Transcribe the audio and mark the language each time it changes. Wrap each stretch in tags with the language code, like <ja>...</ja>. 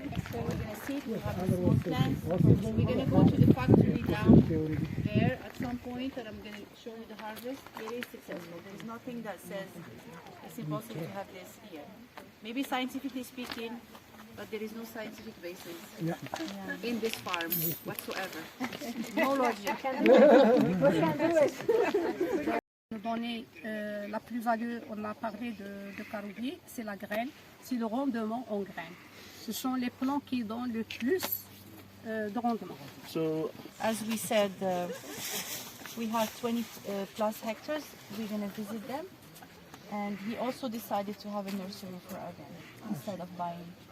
<en>So we're going to see, we have a small plant. We're going to go to the factory down there at some point, and I'm going to show you the harvest. It is successful. There is nothing that says it's impossible to have this here. Maybe scientifically speaking, but there is no scientific basis in this farm whatsoever. No logic.</en> <fr>Donner la plus-value, on a parlé de Caroubier, c'est la graine, c'est le rendement en graines. Ce sont les plants qui donnent le plus de rendement.</fr> <en>So, as we said, we have 20 plus hectares. We're going to visit them. And he also decided to have a nursery for argan instead of buying.</en>